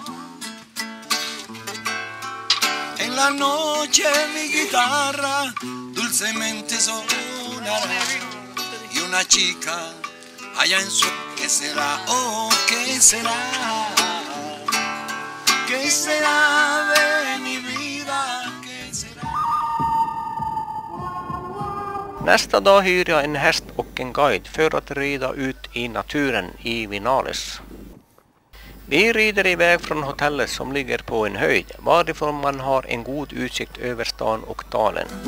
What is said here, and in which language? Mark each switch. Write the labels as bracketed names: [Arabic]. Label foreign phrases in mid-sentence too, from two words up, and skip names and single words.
[Spanish] En la noche mi guitarra dulcemente sonará y una chica allá en su... ¿Qué será? Oh, ¿qué será? ¿Qué será de mi vida? ¿Qué será? [Swedish] Nästa dag hyr jag en häst och en guide för att rida ut i naturen i Vinales. Vi rider iväg från hotellet som ligger på en höjd, varifrån man har en god utsikt över stan och dalen.